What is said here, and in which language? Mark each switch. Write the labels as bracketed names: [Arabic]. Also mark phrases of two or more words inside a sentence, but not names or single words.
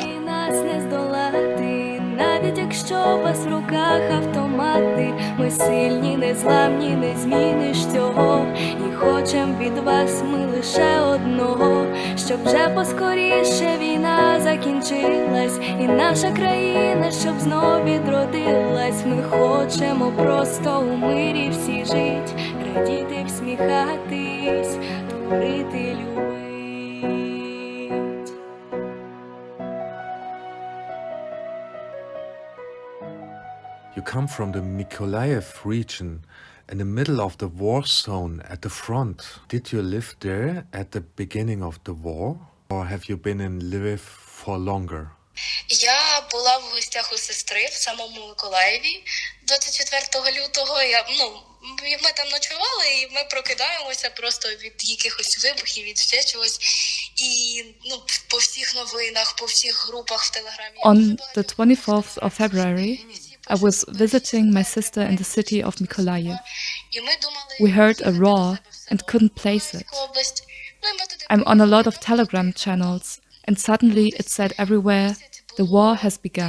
[Ukrainian] Нас не здолати, навіть якщо у вас в руках автомати, ми сильні, незламні, не зміниш цього, і хочем від вас ми лише одного, щоб вже поскоріше війна закінчилась, і наша країна, щоб знов відродилась. Ми хочемо просто у мирі всі жить, радіти, всміхатись, творити, любить. [English] You come from the Mykolaiv region in the middle of the war zone at the front. Did you live there at the beginning of the war? Or have you been in Lviv for longer? [Ukrainian] Я була в гостях у сестри в самому Миколаєві 24 лютого. Ми там ночували, і ми прокидаємося просто від якихось вибухів, від ще чогось. І, ну, по всіх новинах, по всіх групах в Телеграмі. [English] On the 24th of February, I was visiting my sister in the city of Mykolaiv. We heard a roar and couldn't place it. I'm on a lot of Telegram channels, and suddenly it said everywhere, the war has begun.